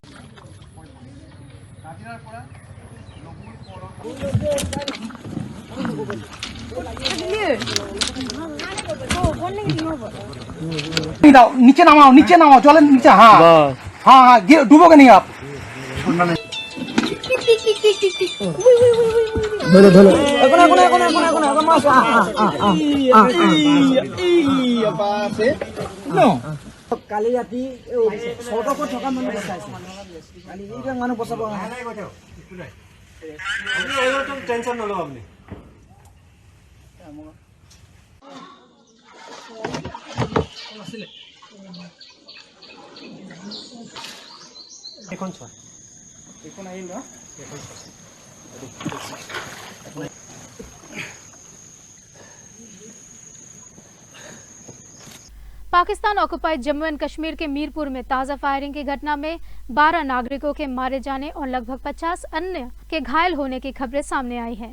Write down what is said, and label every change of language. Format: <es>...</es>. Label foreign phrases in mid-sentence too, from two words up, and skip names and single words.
<hi>नीचे नामाओ चलो नीचे। हाँ हाँ डूबोगे नहीं आप।</hi> <as>কালি ৰাতি চৰকাৰক থকা মানুহ বচাইছে, কালি এইবিলাক মানুহ বচাব টেনচন নল'ব আপুনি। এখন চোৱা এখন আহিল ন এখন</as> <hi>पाकिस्तान ऑक्युपाइड जम्मू एंड कश्मीर के मीरपुर में ताजा फायरिंग की घटना में 12 नागरिकों के मारे जाने और लगभग 50 अन्य के घायल होने की खबरें सामने आई हैं।</hi>